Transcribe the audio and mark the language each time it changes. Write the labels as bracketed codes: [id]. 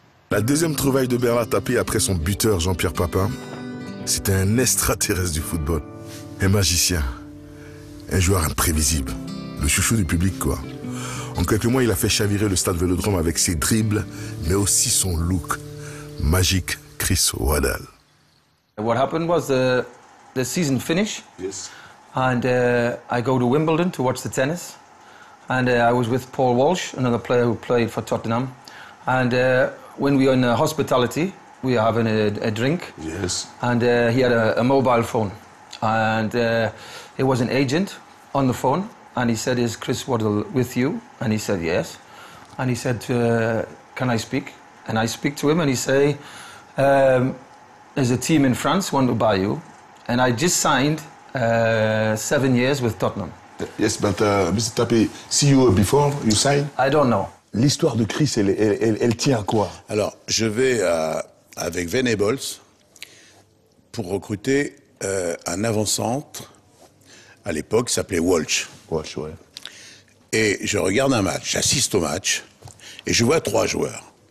[fr] La deuxième trouvaille de Bernard Tapie après son buteur Jean-Pierre Papin, c'était un extraterrestre du football. Un magicien. Un joueur imprévisible. Le chouchou du public, quoi. En quelques mois, il a fait chavirer le stade Vélodrome avec ses dribbles, mais aussi son look. Magique, Chris Waddle. [en] What happened was the season finished. Yes. And I go to Wimbledon to watch the tennis. And I was with Paul Walsh, another player who played for Tottenham. And when we were in hospitality, we were having a drink. Yes. And he had a mobile phone. And it was an agent on the phone. And he said, is Chris Waddle with you? And he said, yes. And he said, can I speak? And I speak to him and he say, there's a team in France want to buy you. And I just signed 7 years with Tottenham. Yes, but Mr. Tapie, see you before you sign? I don't know. [fr] L'histoire de Chris, elle tient à quoi? Alors, je vais avec Venables pour recruter un avant-centre, à l'époque, qui s'appelait Walsh. Walsh, ouais. Et je regarde un match, j'assiste au match, et je vois 3 joueurs.